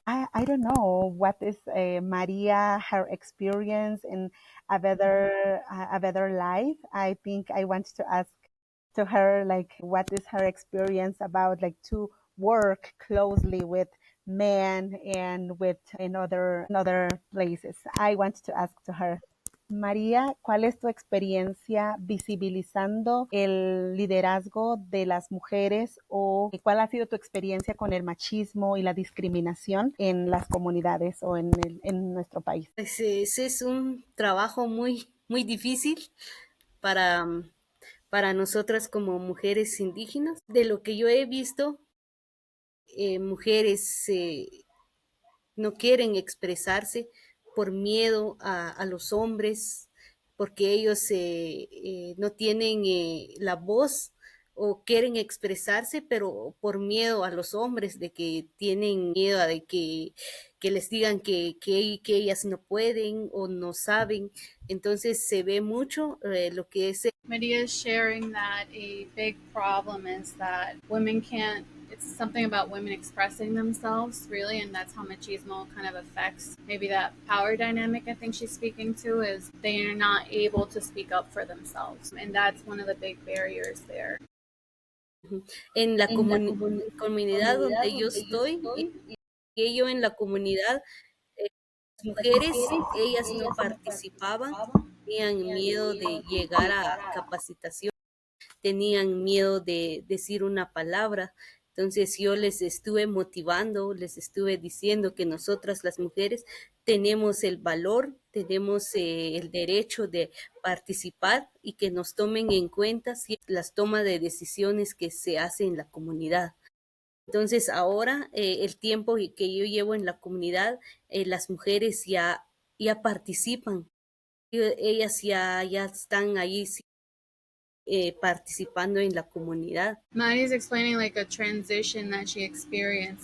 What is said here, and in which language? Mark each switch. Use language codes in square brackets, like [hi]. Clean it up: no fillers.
[en] I don't know what is Maria her experience in a better life. I think I want to ask to her like what is her experience about like to work closely with men and with in other places. I want to ask to her. [es] María, ¿cuál es tu experiencia visibilizando el liderazgo de las mujeres o cuál ha sido tu experiencia con el machismo y la discriminación en las comunidades o en nuestro país? Pues ese es un trabajo muy, muy difícil para, para nosotras como mujeres indígenas. De lo que yo he visto, mujeres no quieren expresarse por miedo a los hombres, porque ellos no tienen la voz o quieren expresarse, pero por miedo a los hombres, de que tienen miedo de que les digan que ellas no pueden o no saben. Entonces se ve mucho lo que es... [en] Maria is sharing that a big problem is that women can't, it's something about women expressing themselves, really, and that's how machismo kind of affects maybe that power dynamic I think she's speaking to, is they are not able to speak up for themselves, and that's one of the big barriers there. [es] En la comunidad donde yo estoy, yo en la comunidad, las mujeres, ellas no participaban, tenían miedo de llegar a capacitación, tenían miedo de decir una palabra. Entonces yo les estuve motivando, les estuve diciendo que nosotras las mujeres tenemos el valor, tenemos el derecho de participar y que nos tomen en cuenta las tomas de decisiones que se hacen en la comunidad. Entonces ahora el tiempo que yo llevo en la comunidad, las mujeres ya participan, ellas ya están ahí participando en la comunidad. [en] Maddie's explaining like a transition that she experienced.